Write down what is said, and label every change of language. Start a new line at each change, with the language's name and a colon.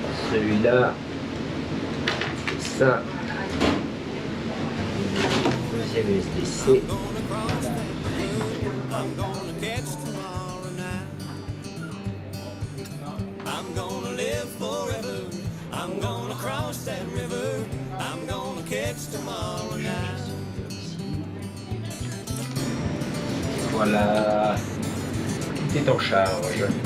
French: Celui-là, ça, deuxième USDC.
English: I'm gonna catch tomorrow night. I'm gonna live forever. I'm gonna cross that river. I'm gonna catch tomorrow night.
French: Voilà, tout est en charge.